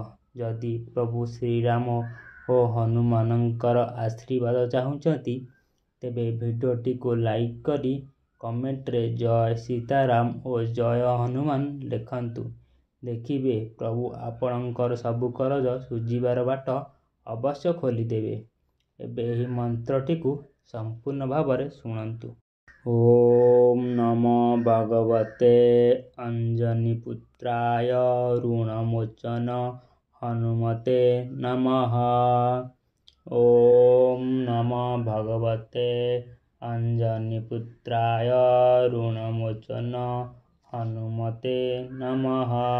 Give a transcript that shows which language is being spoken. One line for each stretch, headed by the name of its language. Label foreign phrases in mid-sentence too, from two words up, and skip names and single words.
Odia: ଯଦି ପ୍ରଭୁ ଶ୍ରୀରାମ ଓ ହନୁମାନଙ୍କର ଆଶୀର୍ବାଦ ଚାହୁଁଛନ୍ତି, ତେବେ ଭିଡିଓଟି କୁ ଲାଇକ କରି କମେଣ୍ଟ ରେ ଜୟ ସୀତାରାମ ଓ ଜୟ ହନୁମାନ ଲେଖନ୍ତୁ। ଦେଖିବେ ପ୍ରଭୁ ଆପଣଙ୍କର ସବୁ କରଜ ସୁଝିବାର ବାଟ ଅବଶ୍ୟ ଖୋଲିଦେବେ। ଏବେ ଏହି ମନ୍ତ୍ରଟି କୁ ସମ୍ପୂର୍ଣ୍ଣ ଭାବରେ ଶୁଣନ୍ତୁ।
Sanskrit: ओम नमो भगवते अंजनीपुत्राय ऋणमोचन हनुमते नमः। ओम नमो भगवते अंजनीपुत्राय ऋणमोचन हनुमते नमः।